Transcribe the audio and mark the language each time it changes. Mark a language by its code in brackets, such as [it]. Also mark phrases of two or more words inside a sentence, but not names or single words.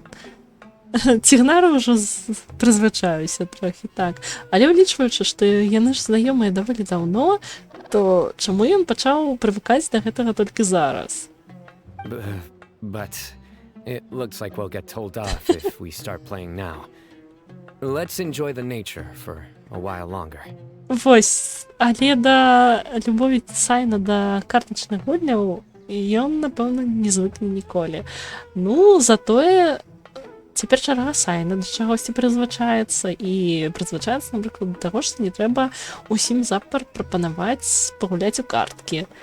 [be] Цігнары ўжо прызвычаюся трохі, так. Але ўлічваючы, што яны ж знаёмыя даволі даўно, то чаму ён пачаў прывыкаць да гэтага толькі зараз? [en] But it looks like we'll get told off if we start playing now. Let's enjoy the nature for a while longer. [be] Вось, але да любові Сайна да картачных гульняў ён, напэўна, не звыкне ніколі. Ну, затое цяпер чарга Сайна да чагосьці прызвычаецца, і прызвычаецца, напрыклад, да таго, што не трэба усім запар прапанаваць пагуляць у карткі.